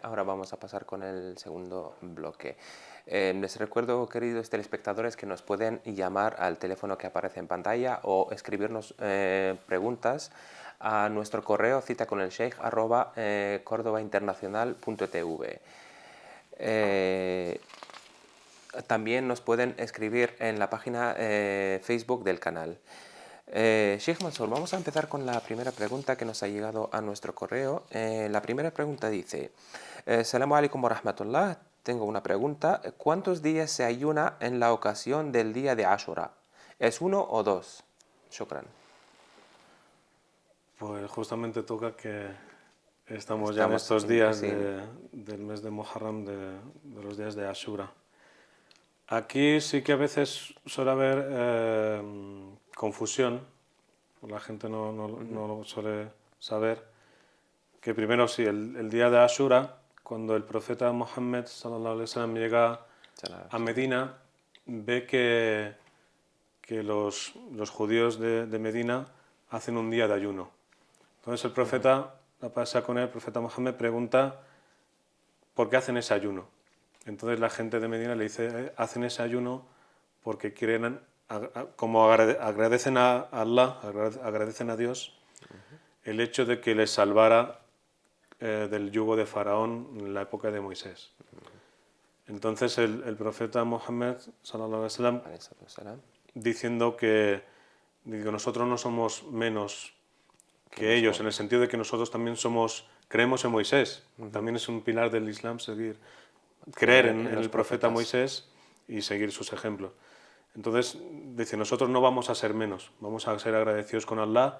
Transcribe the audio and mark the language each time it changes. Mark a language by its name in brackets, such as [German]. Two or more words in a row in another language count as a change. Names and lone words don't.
[Spanish] Ahora vamos a pasar con el segundo bloque. Les recuerdo, queridos telespectadores, que nos pueden llamar al teléfono que aparece en pantalla o escribirnos preguntas a nuestro correo cita con el sheikh @cordobainternacional.tv. También nos pueden escribir en la página Facebook del canal. Sheikh Mansour, vamos a empezar con la primera pregunta que nos ha llegado a nuestro correo. La primera pregunta dice, [Arabic] السلام عليكم ورحمة الله, [Spanish] tengo una pregunta. ¿Cuántos días se ayuna en la ocasión del día de Ashura? ¿Es uno o dos? Shukran. Pues justamente toca que estamos ya en Estamos estos días sí, del mes de Muharram, de los días de Ashura. Aquí sí que a veces suele haber confusión, la gente no lo suele saber, que primero sí, el día de Ashura, cuando el profeta Mohammed [Arabic] صلى الله عليه وسلم [Spanish] llega a Medina, ve que los judíos de Medina hacen un día de ayuno. Entonces el profeta, la pasa con él, el profeta Mohammed pregunta por qué hacen ese ayuno. Entonces la gente de Medina le dice, hacen ese ayuno porque quieren, como agradecen a Allah, agradecen a Dios, el hecho de que les salvara del yugo de Faraón en la época de Moisés. Entonces el profeta Mohammed, [Arabic] صلى الله عليه وسلم, [Spanish] diciendo que nosotros no somos menos que ellos, en el sentido de que nosotros también creemos en Moisés. También es un pilar del Islam creer en los el profeta profetas. Moisés y seguir sus ejemplos. Entonces, dice, nosotros no vamos a ser menos, vamos a ser agradecidos con Allah.